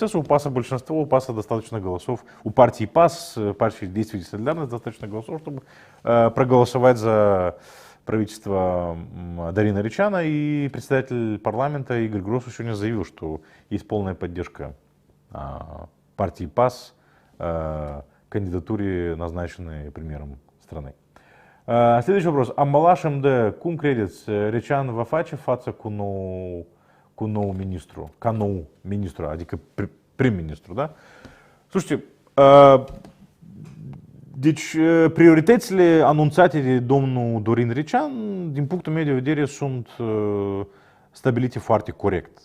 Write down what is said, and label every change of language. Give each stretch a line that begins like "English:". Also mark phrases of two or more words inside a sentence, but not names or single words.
Russian: У ПАСа большинство, у ПАСа достаточно голосов. У партии ПАС, партии Действия и Солидарность, достаточно голосов, чтобы проголосовать за правительство Дарина Ричана. И председатель парламента Игорь Гросу сегодня заявил, что есть полная поддержка партии ПАС кандидатуре, назначенной премьером страны. Следующий вопрос.
Romanian: Амбалашем cum credeți Recean va face față cu nou ministru, ca nou ministru, adică prim-ministru, da? Слушайте, deci prioritățile anunțate de domnul Dorin Recean, din punctul meu de vedere, sunt stabilite foarte corect.